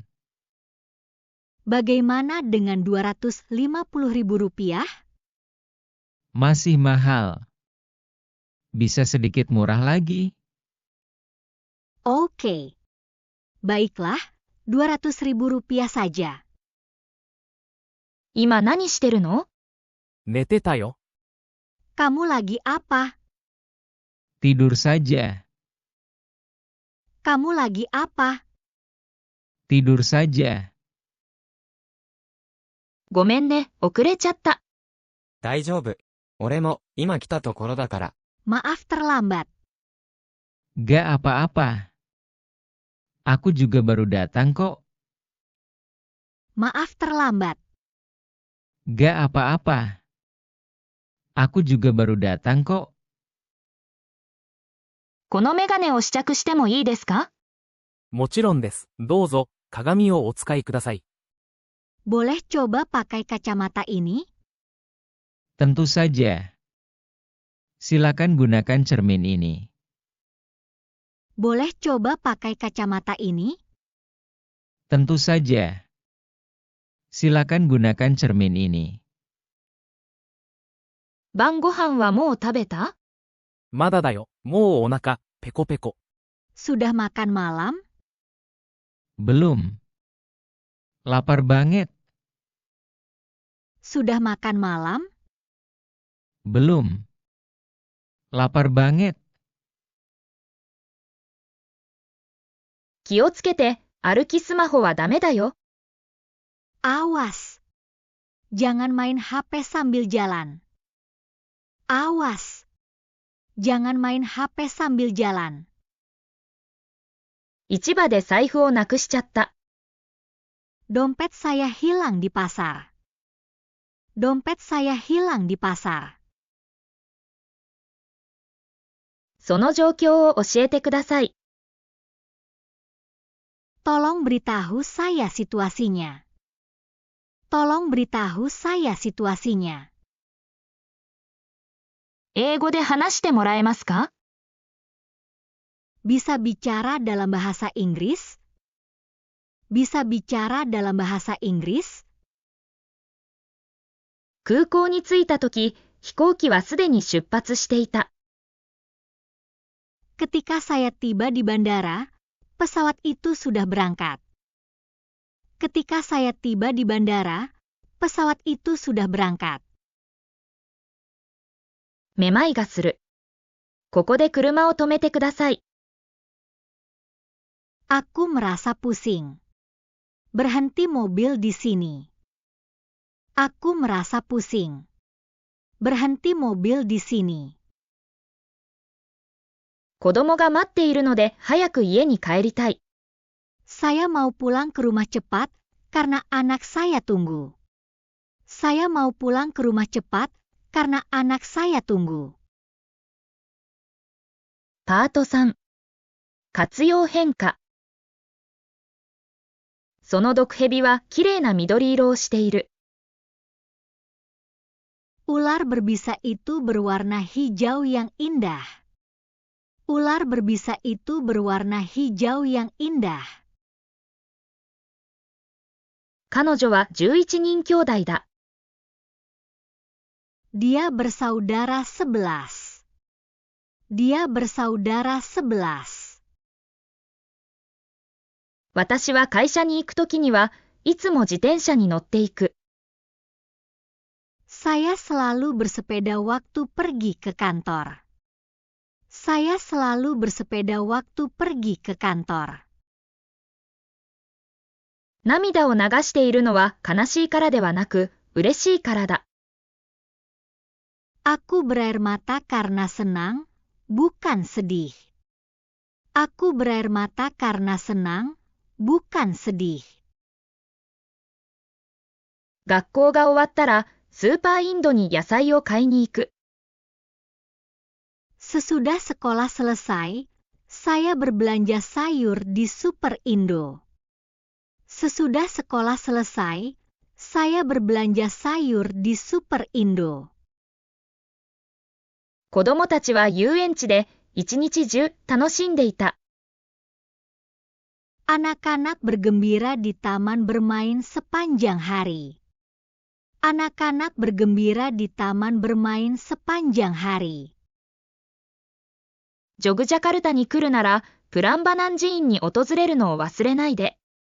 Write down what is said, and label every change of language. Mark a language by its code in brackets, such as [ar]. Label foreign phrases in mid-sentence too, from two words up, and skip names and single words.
[id] Bagaimana dengan 250.000 rupiah? Masih mahal. Bisa sedikit murah lagi. Oke. Baiklah, 200.000 rupiah saja. [ja] 今何してるの？寝てたよ。 [id] Kamu lagi apa? Tidur saja. Kamu lagi apa? Tidur saja. [ja] ごめんね、遅れちゃった。大丈夫。俺も、今来たところだから。 [id] Maaf terlambat. Gak apa-apa. Aku juga baru datang kok. Maaf terlambat. Gak apa-apa. Aku juga baru datang kok. [ja] このメガネを試着してもいいですか？もちろんです。どうぞ、鏡をお使いください。 [id] Boleh coba pakai kacamata ini? Tentu saja. Silakan gunakan cermin ini. Boleh coba pakai kacamata ini? Tentu saja. Silakan gunakan cermin ini. [ja] 晩ご飯はもう食べた？まだだよ。もうお腹、ペコペコ。 [id] Sudah makan malam? Belum. Lapar banget. Sudah makan malam? Belum. Lapar banget. [ja] 気をつけて、歩きスマホはダメだよ。 [id] Awas. Jangan main HP sambil jalan. Awas. Jangan main HP sambil jalan. [ja] 市場で財布をなくしちゃった。 [id] Dompet saya hilang di pasar. Dompet saya hilang di pasar. [ja] その状況を教えてください。 [id] Tolong beritahu saya situasinya. Tolong beritahu saya situasinya. [ja] 英語で話してもらえますか？ [id] Bisa bicara dalam bahasa Inggris? Bisa bicara dalam bahasa Inggris? [ja] 空港に着いたとき、飛行機はすでに出発していた。 [id] Ketika saya tiba di bandara, pesawat itu sudah berangkat. Ketika saya tiba di bandara, pesawat itu sudah berangkat. [ja] めまいがする。ここで車を止めてください。 [id] Aku merasa pusing. Berhenti mobil di sini. Aku merasa pusing. Berhenti mobil di sini. [ja] 子供が待っているので早く家に帰りたい。 [id] Saya mau pulang ke rumah cepat karena anak saya tunggu. Saya mau pulang ke rumah cepat karena anak saya tunggu. [ja] パート3。活用変化。その毒蛇はきれいな緑色をしている。 [id] Ular berbisa itu berwarna hijau yang indah. Ular berbisa itu berwarna hijau yang indah. [ja] 彼女は11人兄弟だ。 [id] Dia bersaudara 11. Dia bersaudara 11. [ja] 私は会社に行くときにはいつも自転車に乗っていく。 [id] Saya selalu bersepeda waktu pergi ke kantor. Saya selalu bersepeda waktu pergi ke kantor. [ja] 涙を流しているのは悲しいからではなく、嬉しいからだ。 [id] Aku berair mata karena senang, bukan sedih. Aku berair mata karena senang, bukan sedih. [ja] 学校が終わったら、スーパーインドに野菜を買いに行く。 [id] Sesudah sekolah selesai, saya berbelanja sayur di Super Indo. Sesudah sekolah selesai, Saya berbelanja sayur di Super Indo. [ja] 子供たちは遊園地で一日中楽しんでいた。 [id] Anak-anak bergembira di taman bermain sepanjang hari. Anak-anak bergembira di taman bermain sepanjang hari. [ja] ジョグジャカルタに来るなら、プランバナン寺院に訪れるのを忘れないで。